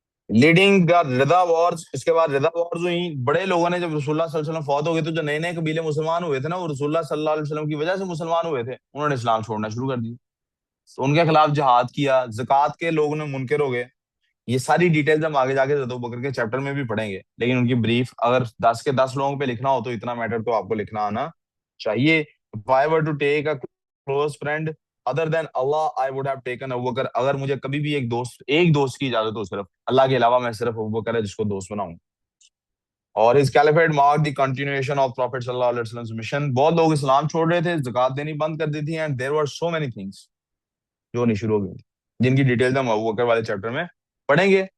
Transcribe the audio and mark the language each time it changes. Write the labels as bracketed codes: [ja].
[ur] Leading the Raza wars. اس کے بعد رضا wars ہوئی. بڑے لوگوں نے جب رسول اللہ صلی اللہ علیہ وسلم فوت ہو گئے تو جو نئے نئے قبیلے مسلمان ہوئے تھے نا, وہ رسول اللہ صلی اللہ علیہ وسلم کی وجہ سے مسلمان ہوئے تھے, انہوں نے اسلام چھوڑنا شروع کر دیا. تو ان کے خلاف جہاد کیا. زکوٰۃ کے لوگ نے منکر ہو گئے یہ ساری ڈیٹیلز ہم آگے جا کے ابو بکر کے چیپٹر میں بھی پڑھیں گے، لیکن ان کی بریف اگر 10 کے 10 لوگوں پہ لکھنا ہو تو اتنا میٹر تو آپ کو لکھنا آنا چاہیے. [en] If I were to take a close friend other than Allah, I would have taken Abu Bakr. [ur] اگر مجھے کبھی بھی ایک دوست کی اجازت ہو صرف اللہ کے علاوہ، میں صرف ابو بکر ہے جس کو دوست بناؤں. [en] اور his caliphate marked the continuation of Prophet صلی اللہ علیہ وسلم mission. [ur] بہت لوگ اسلام چھوڑ رہے تھے، زکات دینی بند کر دی تھی، and there were so many things جو نہیں شروع ہو گئی تھی، جن کی ڈیٹیلز ہم ابو بکر والے چیپٹر میں پڑھیں گے.